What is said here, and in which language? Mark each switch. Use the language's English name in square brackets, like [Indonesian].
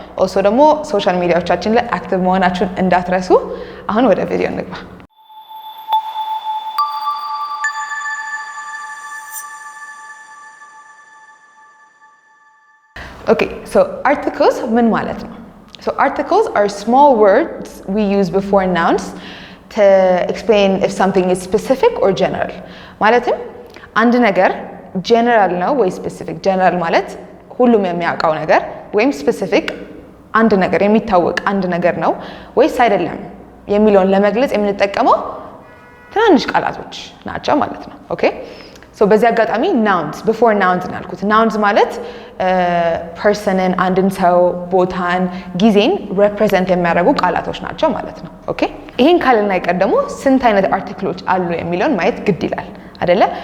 [English] Also [Amharic] ደግሞ ሶሻል ሚዲያዎቻችን ላይ አክቲቭ መሆናችሁን እንዳትረሱ። አሁን ወደ ቪዲዮ እንግባ። [English] Okay, so articles [Amharic] ምን ማለት ነው? [English] So articles are small words we use before nouns to explain if something is specific or general. [Amharic] ማለትም አንድ ነገር general ነው ወይ specific? general ማለት ሁሉም የሚያውቀው ነገር ወይም specific አንድ ነገር የሚታወቅ አንድ ነገር ነው ወይስ አይደለም የሚለውን ለመግለጽ የምንጠቀመው ትናንሽ ቃላቶች ናቸው ማለት ነው። ኦኬ ሶ በዚህ አጋጣሚ [English] nouns before nouns [Amharic] እናልኩት። nouns ማለት ፐርሰንን፣ አንድን ሰው፣ ቦታን፣ ጊዜን represent የሚያደርጉ ቃላቶች ናቸው ማለት ነው። ኦኬ ይሄን ካልን አይቀር ደግሞ ስንት አይነት አርቲክሎች አሉ የሚለውን ማየት ግድ ይላል አይደለ?